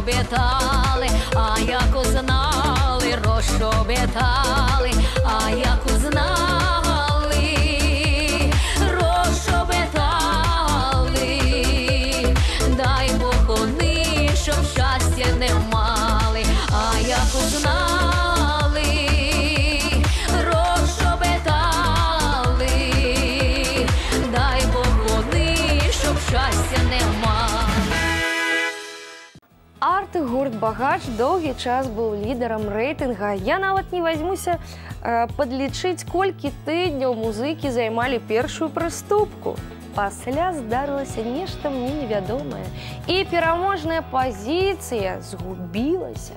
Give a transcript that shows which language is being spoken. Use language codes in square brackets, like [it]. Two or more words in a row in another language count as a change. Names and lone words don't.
[uk] розшобетали, а як узнали, розшобетали, а як узнали, розшобетали, дай Бог вони, щоб щастя не мали, а як узнали, розшобетали, дай Бог вони, щоб щастя не мали. [be] Арт-гурт «Багач» доўгі час быў лідарам рэйтынга. Я нават не возьмуся падлічыць, колькі тыдняў музыкі займалі першую прыступку. Пасля здарылася нешта мне невядомае, і пераможная пазіцыя згубілася.